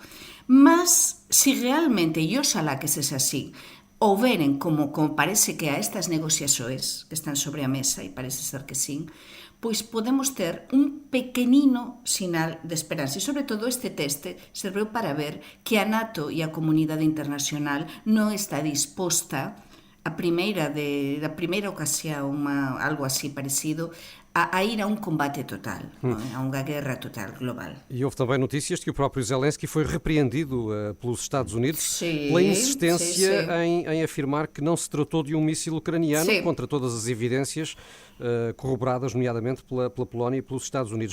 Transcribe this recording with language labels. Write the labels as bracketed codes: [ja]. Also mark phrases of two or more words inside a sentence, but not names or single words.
[gl] Mas, se realmente, e oxalá que sexa así, houberen como parece que a estas negociações que están sobre a mesa, e parece ser que sí, pois podemos ter un pequenino sinal de esperanza. E, sobre todo, este teste serveu para ver que a NATO e a comunidade internacional non está disposta da primeira ocasión, algo así parecido, a ir a um combate total, a uma guerra total global. [pt] E houve também notícias de que o próprio Zelensky foi repreendido pelos Estados Unidos Sim, pela insistência sim. em afirmar que não se tratou de um míssil ucraniano, Sim. contra todas as evidências corroboradas, nomeadamente pela Polónia e pelos Estados Unidos.